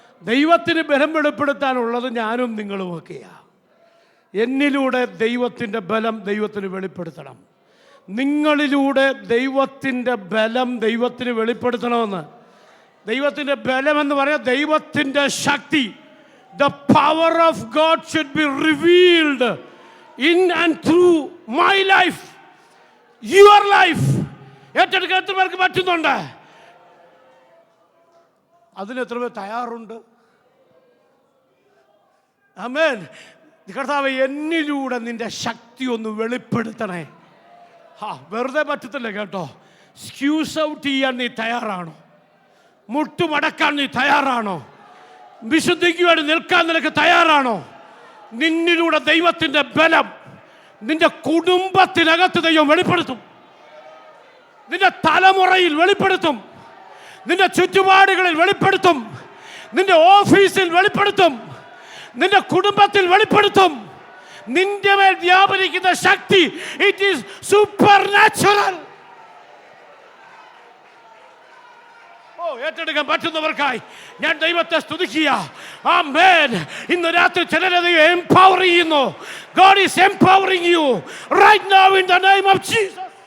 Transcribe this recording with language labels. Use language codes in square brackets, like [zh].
[ml] ദൈവത്തിന് ബലം വെളിപ്പെടുത്താനുള്ളത് ഞാനും നിങ്ങളുമൊക്കെയാണ്. എന്നിലൂടെ ദൈവത്തിൻ്റെ ബലം ദൈവത്തിന് വെളിപ്പെടുത്തണം. നിങ്ങളിലൂടെ ദൈവത്തിൻ്റെ ബലം ദൈവത്തിന് വെളിപ്പെടുത്തണമെന്ന്. ദൈവത്തിൻ്റെ ബലം എന്ന് പറയാം ദൈവത്തിൻ്റെ ശക്തി. [en] The power of God should be revealed in and through my life, your life. [ml] ഏറ്റെടുക്കാൻ എത്ര പേർക്ക് പറ്റുന്നുണ്ട്? അതിന് എത്ര പേർ തയ്യാറുണ്ട്? ആമേൻ. കർത്താവേ, എന്നിലൂടെ നിന്റെ ശക്തി ഒന്ന് വെളിപ്പെടുത്തണേ. വെറുതെ പറ്റത്തില്ല കേട്ടോ. സ്ക്യൂസ് ഔട്ട് ചെയ്യാൻ നീ തയ്യാറാണോ? മുട്ടുമടക്കാൻ നീ തയ്യാറാണോ? വിശുദ്ധിക്ക് വേണ്ടി നിൽക്കാൻ നിനക്ക് തയ്യാറാണോ? നിന്നിലൂടെ ദൈവത്തിൻ്റെ ബലം നിന്റെ കുടുംബത്തിനകത്ത് ദൈവം വെളിപ്പെടുത്തും, നിന്റെ തലമുറയിൽ വെളിപ്പെടുത്തും, നിന്റെ ചുറ്റുപാടുകളിൽ വെളിപ്പെടുത്തും, നിന്റെ ഓഫീസിൽ വെളിപ്പെടുത്തും, നിന്റെ കുടുംബത്തിൽ വെളിപ്പെടുത്തും. നിന്റെ മേൽ വ്യാപരിക്കുന്ന ശക്തി, [en] It is supernatural. [ml] ഏറ്റെടുക്കാൻ പറ്റുന്നവർക്കായി ഞാൻ ദൈവത്തെ സ്തുതിക്കുക. ആമേൻ. ഇന്ന് രാത്രി ചിലരെ ദൈവം എംപവർ ചെയ്യുന്നു. [en] God is empowering you right now in the name of Jesus.